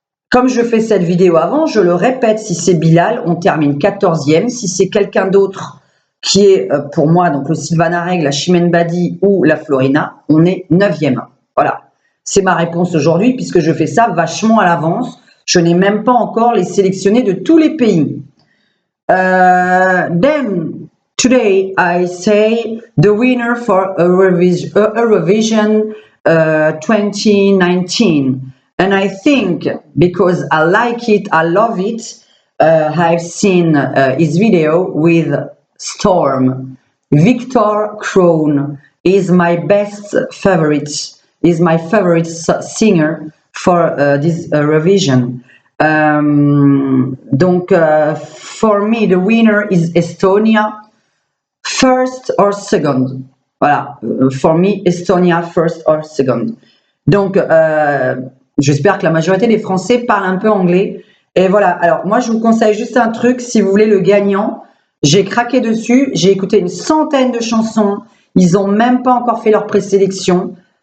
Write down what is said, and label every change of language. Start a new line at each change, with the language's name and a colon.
French: Comme je fais cette vidéo avant, je le répète, si c'est Bilal, on termine 14e. Si c'est quelqu'un d'autre qui est pour moi, donc le Sylvana Reg, la Chimène Badi ou la Florina, on est 9e. Voilà, c'est ma réponse aujourd'hui, puisque je fais ça vachement à l'avance. Je n'ai même pas encore les sélectionnés de tous les pays.
English: Then, today, I say the winner for Eurovision 2019. And I think, because I like it, I love it, I've seen his video with Storm. Victor Crone is my best favorite, is my favorite singer for this Eurovision. Donc, for me, the winner is Estonia, first or second. Voilà, for me, Estonia, first or second.
French: Donc, j'espère que la majorité des Français parlent un peu anglais. Et voilà, alors moi, je vous conseille juste un truc, si vous voulez le gagnant, j'ai craqué dessus, j'ai écouté une centaine de chansons, ils n'ont même pas encore fait leur présélection.